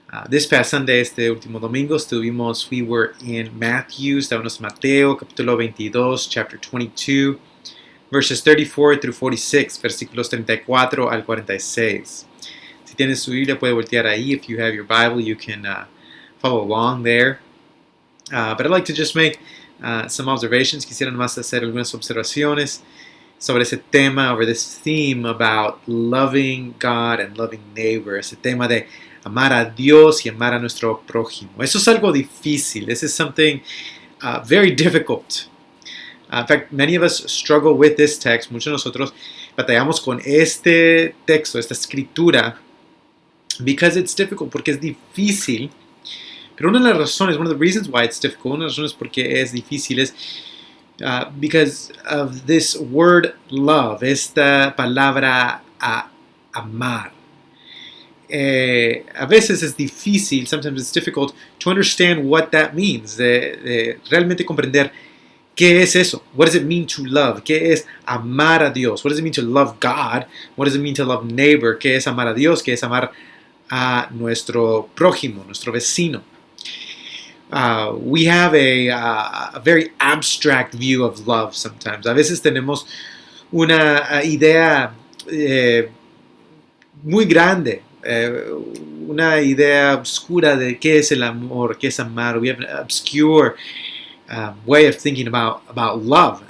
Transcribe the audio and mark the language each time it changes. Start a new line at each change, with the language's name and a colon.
English: This past Sunday,
Spanish: este último domingo,
English: we were in Matthew,
Spanish: estábamos en Mateo, capítulo 22,
English: chapter 22, verses 34 through 46,
Spanish: versículos 34 al 46. Si tienes su Biblia, puede voltear ahí.
English: If you have your Bible, you can follow along there. But I'd like to just make some observations.
Spanish: Quisiera nomás hacer algunas observaciones sobre ese tema,
English: over this theme about loving God and loving neighbor.
Spanish: Ese tema de amar a Dios y amar a nuestro prójimo. Eso es algo difícil.
English: This is something very difficult. In fact, many of us struggle with this text.
Spanish: Muchos de nosotros batallamos con este texto, esta escritura,
English: because it's difficult,
Spanish: porque es difícil. Pero una de las razones,
English: one of the reasons why it's difficult,
Spanish: una de las razones porque es difícil es
English: because of this word love,
Spanish: esta palabra amar. A veces es difícil,
English: sometimes it's difficult to understand what that means,
Spanish: de realmente comprender qué es eso.
English: What does it mean to love?
Spanish: ¿Qué es amar a Dios?
English: What does it mean to love God? What does it mean to love neighbor?
Spanish: ¿Qué es amar a Dios? ¿Qué es amar a nuestro prójimo, nuestro vecino?
English: We have a very abstract view of love sometimes.
Spanish: A veces tenemos una idea muy grande, una idea oscura de qué es el amor, qué es amar.
English: We have an obscure way of thinking about love.